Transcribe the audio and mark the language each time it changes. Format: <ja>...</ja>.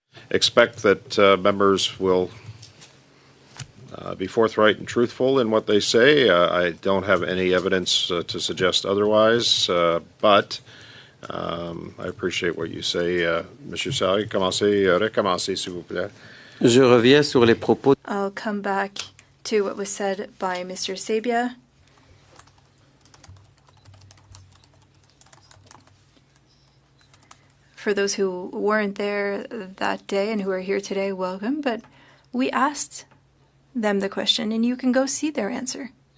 <en>Expect that members will be forthright and truthful in what they say. I don't have any evidence to suggest otherwise, but I appreciate what you say.</en> <fr>Monsieur Sari, recommencez, s'il vous plaît. Je reviens sur les propos.</fr> <en>I'll come back to what was said by Mr. Sabia. For those who weren't there that day and who are here today, welcome. But we asked them the question, and you can go see their answer.</en>